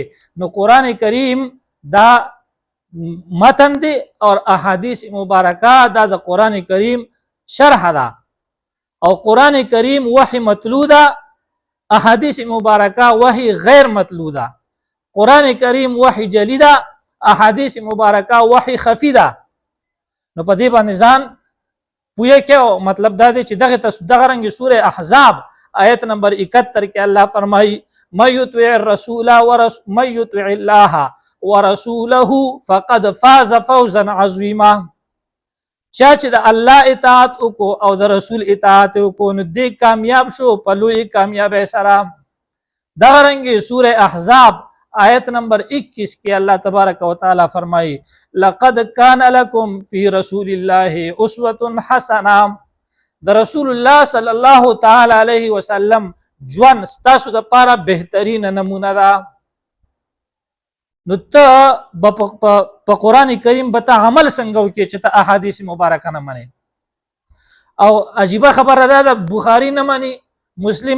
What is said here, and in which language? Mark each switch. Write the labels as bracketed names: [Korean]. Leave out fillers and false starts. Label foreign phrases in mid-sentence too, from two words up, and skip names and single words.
[Pashto] نو قرآن کریم دا متن دی او احادیث مبارکه دا د قرآن کریم شرح ده او قرآن کریم وحی متلو ده احادیث مبارکه وحی غیر متلو ده. قرآن کریم وحی جلی ده احادیث مبارکه وحی خفی ده. نو په دې باندې ځان پوهه کې مطلب دا دی چې دغه رنګ سوره احزاب آیت نمبر 71 کې الله فرمایي [Arabic] من یطیع الرسول من یطیع الله ورسوله فقد فاز فوزا عظیما [Pashto] چا چې د الله اطاعت وکړو او د رسول اطاعت وکړو نو دې کامیاب شو په لوی کامیابی سره. دغه رنګ سوره احزاب آیت نمبر 21 کې الله [Arabic] تبارک وتعالى [Pashto] فرمایي [Arabic] لقد كان لكم في رسول الله اسوه حسنه [Pashto] د رسول الله [Arabic] صلی الله تعالی علیه وسلم [Pashto] ژوند ستاسو د پاره بهترین نمونه ده. نو ته په قرآن کریم به ته عمل څنګه وکړې چې ته احادیث مبارکه نه منې او عجیبه خبره ده د بخاری نه مني مسلم